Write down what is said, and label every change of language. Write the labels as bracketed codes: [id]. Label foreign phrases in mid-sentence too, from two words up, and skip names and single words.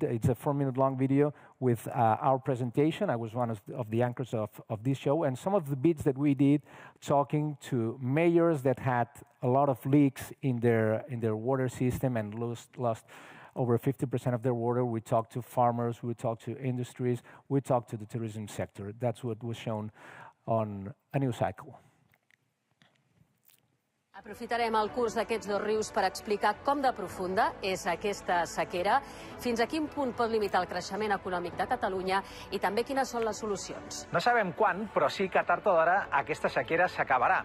[en] It's a 4-minute long video with our presentation. I was one of the anchors of this show, and some of the bits that we did talking to mayors that had a lot of leaks in their water system and lost over 50% of their water. We talked to farmers, we talked to industries, we talked to the tourism sector. That's what was shown on a new cycle. [ca] Aprofitarem el curs d'aquests dos rius per explicar com de profunda és aquesta sequera, fins a quin punt pot limitar el creixement econòmic de Catalunya i també quines són les solucions. No sabem quan, però sí que tard o d'hora aquesta sequera s'acabarà.